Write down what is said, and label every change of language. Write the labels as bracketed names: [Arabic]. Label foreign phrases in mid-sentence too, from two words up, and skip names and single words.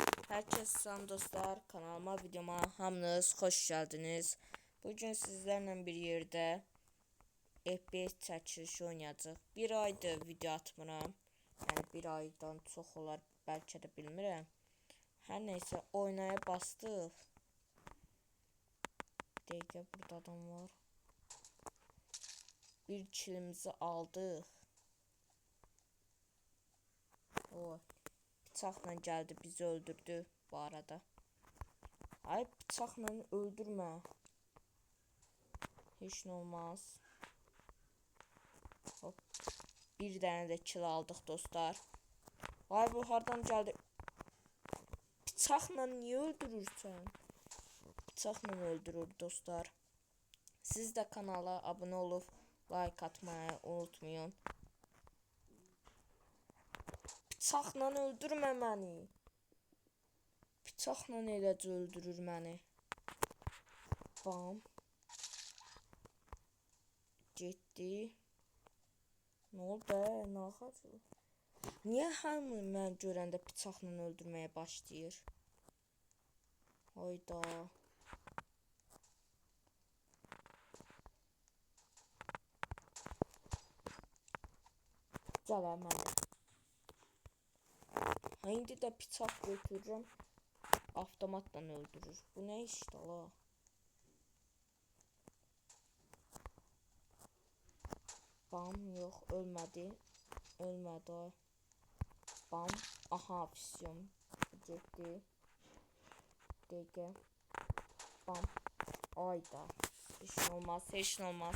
[Turkish] Herkese selam dostlar, kanalıma, videoma hamınız hoş geldiniz. Bugün sizlerle bir yerde [Azerbaijani] FPS çəkilişi oynayacağıq. Bir aydır video atmıram. Yani bir aydan çox olar, belki de bilmirəm. Hər neysə, oynaya bastıq. Dəqiqə, burada adam var. Bir kilimizi aldıq. [Turkish] O bıçaqla geldi, bizi öldürdü bu arada. [Azerbaijani] Ay, bıçaqla öldürmə. [Turkish] Hiç ne olmaz. Hop. Bir tane de kill aldık dostlar. Vay, bu hardan geldi? Bıçaqla niye öldürürsən? Bıçaqla öldürür dostlar. Siz de kanala abone olup like atmayı unutmayın. [Azerbaijani] Bıçaqla öldürmə məni. Bıçaqla eləcə öldürür məni. Bam. Getdi. [Turkish] Ne oldu? Ne oldu? [Azerbaijani] Niye hamı mən görəndə bıçaqla öldürməyə başlayır? Hayda. Gəl mənə. İndi də bıçaq götürürəm. Avtomatla öldürür. [Turkish] Bu ne işte la? Bam, yok ölmedi. Ölmedi o. Bam. Aha, fisyon. Gitti. Dege. Bam. Ayda. Hiç olmaz, hiç olmaz.